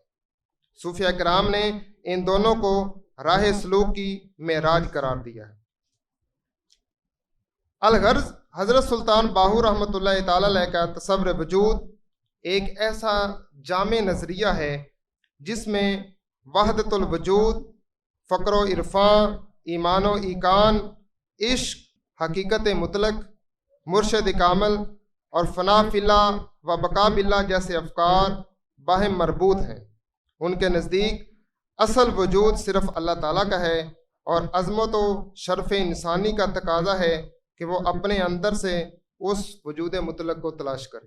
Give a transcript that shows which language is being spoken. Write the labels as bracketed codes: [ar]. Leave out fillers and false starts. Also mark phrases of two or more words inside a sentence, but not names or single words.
[ur] صوفیہ کرام نے ان دونوں کو راہ سلوک کی معراج قرار دیا ہے۔ الغرض حضرت سلطان باہو رحمۃ اللہ تعالی علیہ کا تصور وجود ایک ایسا جامع نظریہ ہے جس میں وحدت الوجود، فقر و عرفاں، ایمان و ایقان، عشق، حقیقت مطلق، مرشد کامل اور [ar] فنا فی اللہ و بقا باللہ [ur] جیسے افکار باہم مربوط ہیں۔ ان کے نزدیک اصل وجود صرف اللہ تعالیٰ کا ہے اور عظمت و شرف انسانی کا تقاضا ہے کہ وہ اپنے اندر سے اس وجود مطلق کو تلاش کرے۔